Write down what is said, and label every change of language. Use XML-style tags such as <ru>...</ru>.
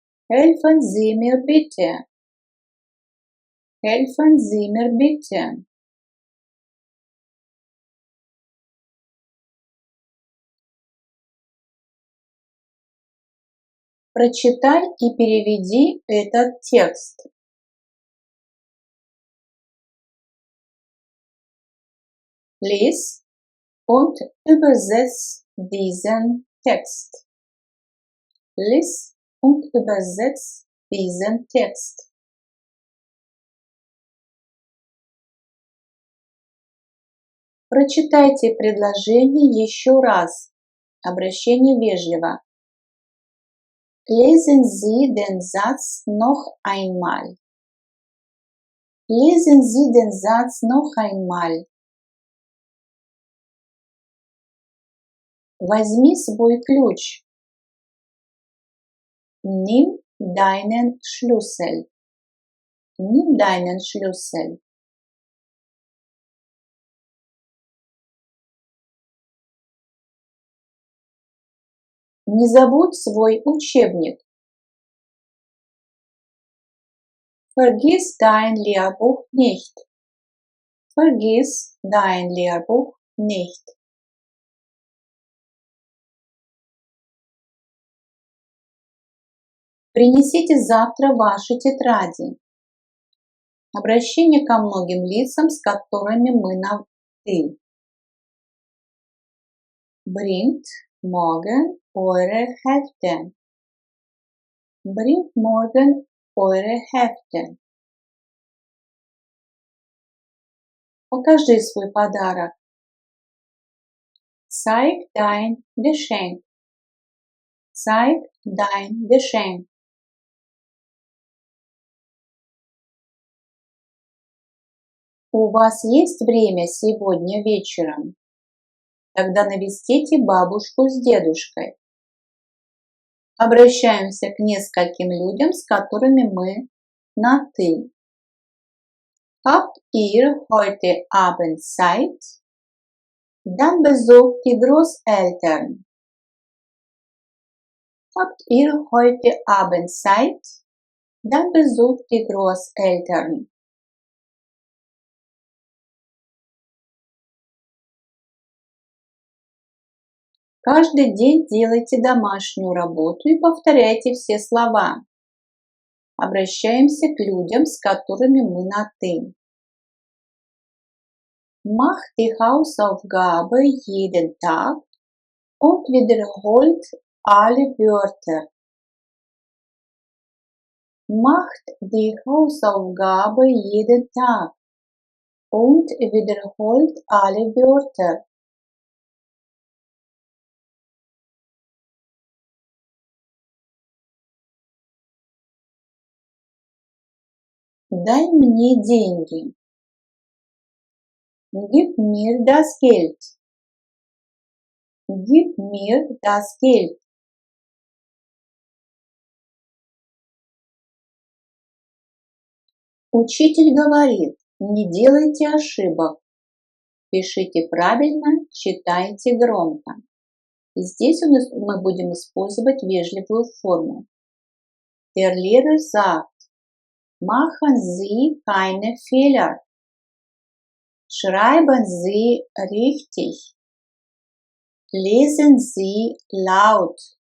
<de>Helfen Sie mir bitte. Helfen Sie mir bitte.</de> <ru>Прочитай и переведи этот текст.</ru> <de>Lies und übersetz diesen Text. Lies und übersetz diesen Text.</de> <ru>Прочитайте предложение еще раз. Обращение вежливо.</ru> <de>Lesen Sie den Satz noch einmal. Lesen Sie den Satz noch einmal.</de> <ru>Возьми свой ключ.</ru> <de>Nimm deinen Schlüssel. Nimm deinen Schlüssel.</de> <ru>Не забудь свой учебник.</ru> <de>Vergiss dein Lehrbuch nicht. Vergiss dein Lehrbuch nicht.</de> <ru>Принесите завтра ваши тетради. Обращение ко многим лицам, с которыми мы на «ты».</ru> <de>Bringt morgen eure Hefte. Bringt morgen eure Hefte.</de> <ru>Покажи свой подарок.</ru> <de>Zeig dein Geschenk. Zeig dein Geschenk.</de> <ru>У вас есть время сегодня вечером? Тогда навестите бабушку с дедушкой. Обращаемся к нескольким людям, с которыми мы на «ты».</ru> <de>Habt ihr heute Abend Zeit? Dann besucht die Großeltern. Habt ihr heute Abend Zeit? Dann besucht die Großeltern.</de> <ru>Каждый день делайте домашнюю работу и повторяйте все слова. Обращаемся к людям, с которыми мы на «ты».</ru> <de>Mach die Hausaufgabe jeden Tag und wiederholt alle Wörter. Macht die Hausaufgabe jeden Tag und wiederholt alle Wörter.</de> <ru>Дай мне деньги.</ru> <de>Gib mir das Geld. Gib mir das Geld.</de> <ru>Учитель говорит, не делайте ошибок. Пишите правильно, читайте громко. И здесь мы будем использовать вежливую форму.</ru> <de>Der Lehrer sagt, machen Sie keine Fehler. Schreiben Sie richtig. Lesen Sie laut.</de>